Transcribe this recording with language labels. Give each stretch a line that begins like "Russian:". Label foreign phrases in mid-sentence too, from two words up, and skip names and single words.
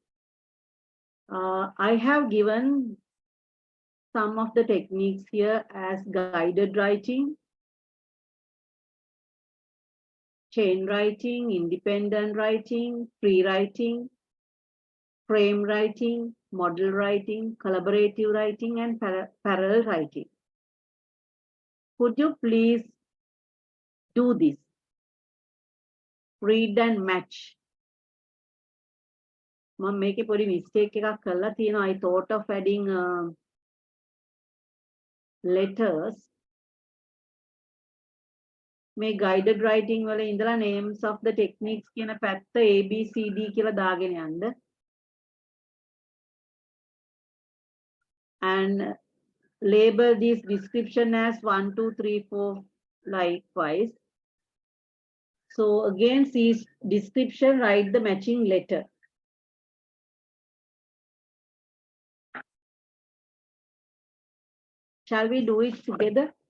English: I have given some of the techniques here as guided writing, chain writing, independent writing, free writing, frame writing, model writing, collaborative writing, and parallel writing. Could you please do this? Read and match.
Sinhala: මම මේකේ පොඩි mistake එකක් කරලා තියෙනවා.
English: I thought of adding letters.
Sinhala: මේ
English: guided writing
Sinhala: වල ඉඳලා
English: names of the techniques
Sinhala: කියන පැත්ත A, B, C, D කියලා දාගෙන යන්න.
English: And label this description as 1, 2, 3, 4 likewise. So against this description, write the matching letter. Shall we do it together?